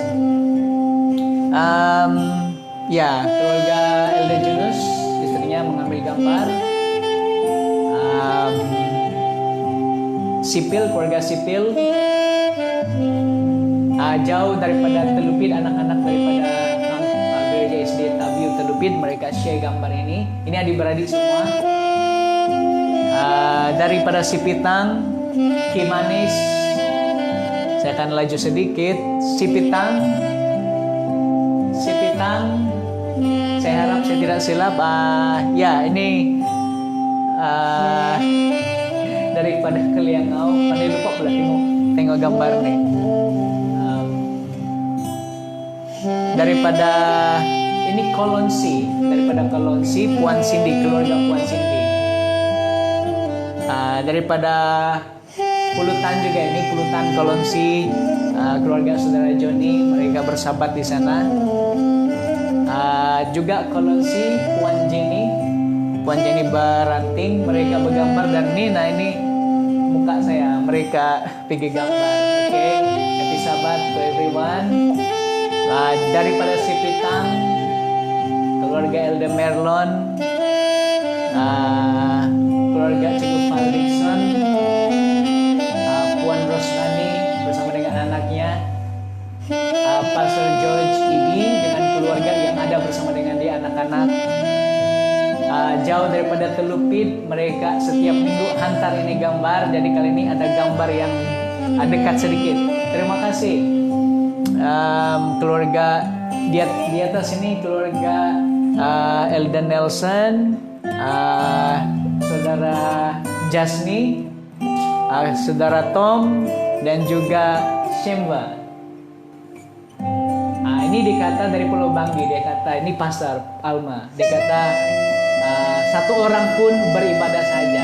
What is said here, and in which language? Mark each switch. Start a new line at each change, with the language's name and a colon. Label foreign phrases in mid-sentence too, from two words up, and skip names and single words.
Malay: Ya, keluarga Elder Junus, istrinya mengambil gambar. Sipil, keluarga Sipil, jauh daripada Telupit, anak-anak daripada gereja SD Tabiu Telupit, mereka share gambar ini. Ini adik-beradik semua. Daripada Sipitang, Kimanis, saya akan laju sedikit. Sipitang, saya harap saya tidak silap. Ya, ini daripada Keliangau. Pandai lupa pula tengok gambar nih. Daripada ini Kolonsi, Puan Cindy, keluarga Puan Cindy. Daripada Pulutan juga ini, Pulutan Kolonsi, keluarga saudara Joni, mereka bersahabat di sana. Juga Kolonsi, Puan Jenny Baranting, mereka bergambar. Dan Nina ini muka saya, mereka pergi gambar.
English: Oke, happy Sabat to everyone.
Malay: Daripada Sipitang, keluarga Elder Merlon, keluarga Cikgu Faldison, Puan Rosnani bersama dengan anaknya, Pastor George Ibi dengan keluarga yang ada bersama dengan dia, anak-anak. Jauh daripada Telupit, mereka setiap minggu hantar ini gambar. Jadi kali ini ada gambar yang dekat sedikit. Terima kasih. Keluarga di atas ini keluarga Elden Nelson, saudara Jasni, saudara Tom, dan juga Shemba. Ini dikata dari Pulau Banggi, dia kata ini Pastor Alma, dia kata satu orang pun beribadah saja.